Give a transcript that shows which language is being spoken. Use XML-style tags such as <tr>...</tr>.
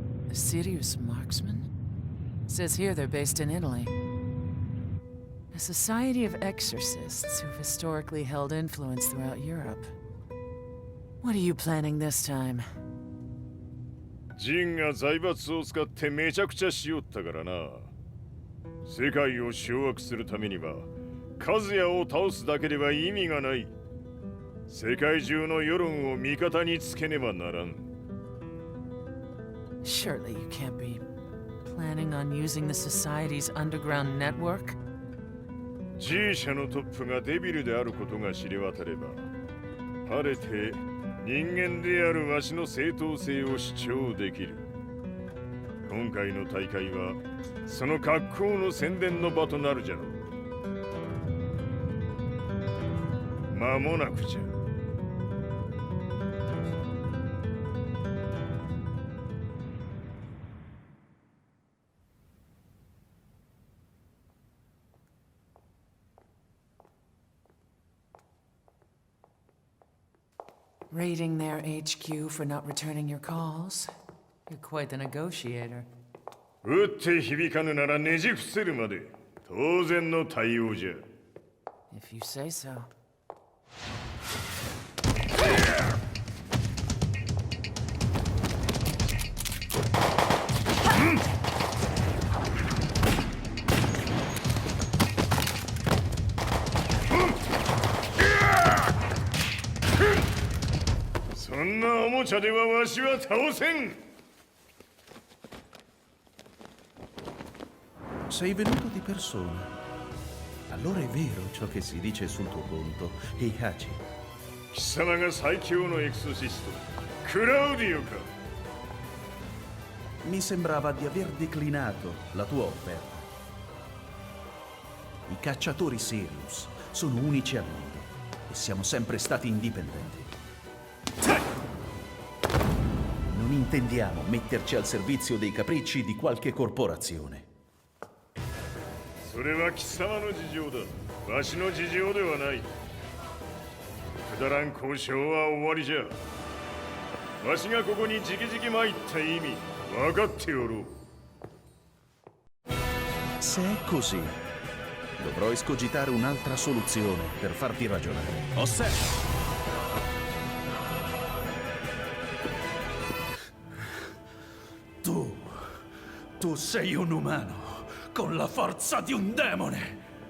<en>A serious marksman? Says here they're based in Italy. A society of exorcists who've historically held influence throughout Europe. What are you planning this time?</en> <ja>ジンが財閥を使ってめちゃくちゃしよったからな。世界を掌握するためにはカズヤを倒すだけでは意味がない。世界中の世論を味方につけねばならん。</ja> <en>Surely you can't be planning on using the society's underground network?</en> <ja>G 社のトップがデビルであることが知れ渡れば、晴れて人間であるわしの正当性を主張できる。今回の大会はその格好の宣伝の場となるじゃろう。間もなくじゃ。</ja> <en>Raiding their HQ for not returning your calls? You're quite the negotiator.</en> <ja>撃って響かぬならねじ伏せるまで当然の対応じゃ。</ja> <en>If you say so.</en> <ja>そんなおもちゃではわしは倒せん。</ja> <it>Sei venuto di persona. Allora è vero ciò che si dice sul tuo conto, Heihachi.</it> <ja>貴様が最強のエクソシスト、クラウディオか。</ja> <it>Mi sembrava di aver declinato la tua offerta. I cacciatori Sirius sono unici al mondo e siamo sempre stati indipendenti. Non intendiamo metterci al servizio dei capricci di qualche corporazione.</it> <ja>それは貴様の事情だ。わしの事情ではない。くだらん交渉は終わりじゃ。わしがここに直々参った意味分かっておろう。</ja> <it>Se è così, dovrò escogitare un'altra soluzione per farti ragionare. Osserva! Tu sei un umano, con la forza di un demone!</it>